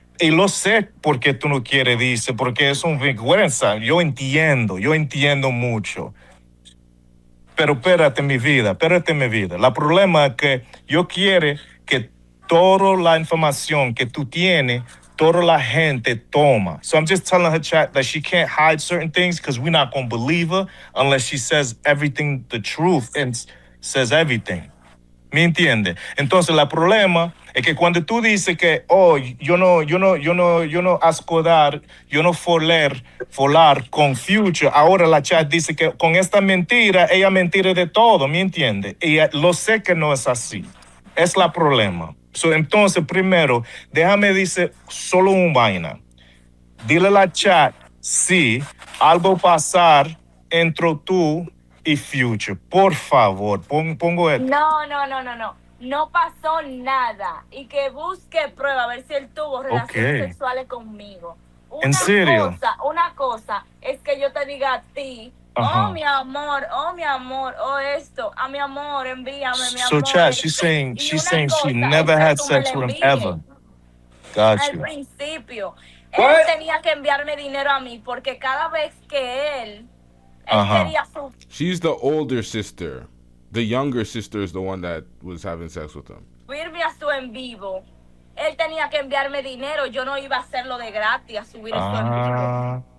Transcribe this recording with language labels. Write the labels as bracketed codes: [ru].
[es] Y lo sé porque tú no quieres, dice, porque es una vergüenza. Yo entiendo mucho. Pero espérate mi vida. El problema es que yo quiero que toda la información que tú tienes, toda la gente toma. [en] So I'm just telling her chat that she can't hide certain things because we're not going to believe her unless she says everything, the truth, and says everything. [es] ¿Me entiende? Entonces, el problema es que cuando tú dices que, yo no ascodar, yo no folar con Future, ahora la chat dice que con esta mentira, ella mentira de todo, ¿me entiende? Y lo sé que no es así. Es la problema. Entonces, primero, déjame decir solo un vaina. Dile a la chat si algo pasar entre tú y Future. Por favor, pongo esto. No. No pasó nada. Y que busque prueba a ver si él tuvo relaciones sexuales conmigo. ¿En serio? Una cosa es que yo te diga a ti, mi amor, esto, mi amor, envíame, mi amor. [en] So chat, she's saying she never had sex with him ever. Got [es] Al [en] you. [es] principio, él tenía que enviarme dinero a mí porque cada vez que él quería su... [en] She's the older sister. The younger sister is the one that was having sex with him. [es] subirme a su en vivo, él tenía que enviarme dinero. Yo no iba a hacerlo de gratis a subir eso en vivo.